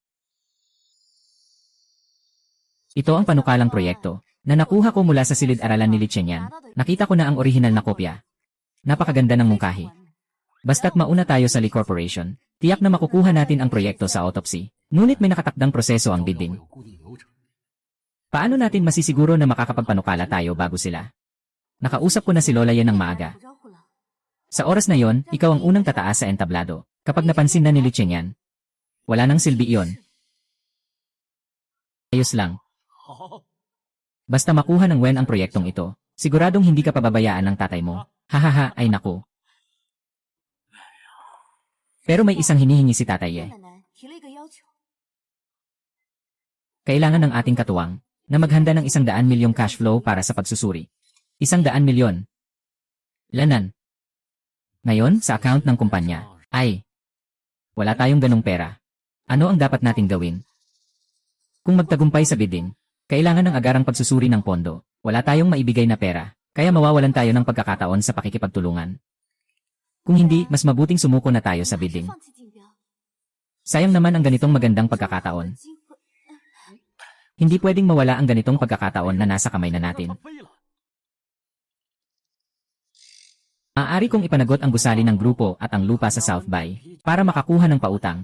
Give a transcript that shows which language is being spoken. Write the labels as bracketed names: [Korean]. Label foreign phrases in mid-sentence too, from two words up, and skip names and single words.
[Filipino] Ito ang panukalang proyekto na nakuha ko mula sa silid-aralan ni Li Chenyan. Nakita ko na ang orihinal na kopya. Napakaganda ng mungkahi. Basta't mauna tayo sa Li Corporation, tiyak na makukuha natin ang proyekto sa autopsy. Ngunit may nakatakdang proseso ang bidding. [Chinese] 有固定流程。 [Filipino] Paano natin masisiguro na makakapagpanukala tayo bago sila? Nakausap ko na si Lola Ye ng maaga. [Chinese] 打招呼了。 [Filipino] Sa oras na yon, ikaw ang unang tataas sa entablado. Kapag napansin na ni Li Chenyan, wala nang silbi iyon. Ayos lang. [Chinese] 好， [Filipino] Basta makuha ng Wen ang proyektong ito, siguradong hindi ka pababayaan ng tatay mo. Hahaha, ay naku. Pero may isang hinihingi si tatay Ye. [Chinese] 奶奶提了一个要求， [Filipino] Kailangan ng ating katuwang na maghanda ng 100 milyong [English] cash flow [Filipino] para sa pagsusuri. 100 milyon. Lanan. Ngayon, sa account ng kumpanya, ay, wala tayong ganong pera. Ano ang dapat nating gawin? Kung magtagumpay sa bidding, kailangan ng agarang pagsusuri ng pondo. Wala tayong maibigay na pera, kaya mawawalan tayo ng pagkakataon sa pakikipagtulungan. Kung hindi, mas mabuting sumuko na tayo sa [Chinese] 还是 [Filipino] bidding. [Chinese] 放弃竞标。 [Filipino] Sayang naman ang ganitong magandang pagkakataon. [Chinese] 机会 [Filipino] Hindi pwedeng mawala ang ganitong pagkakataon na nasa kamay na natin. [Chinese] 它飞了。 [Filipino] Maaari kong ipanagot ang gusali ng grupo at ang lupa sa South Bay para makakuha ng pautang.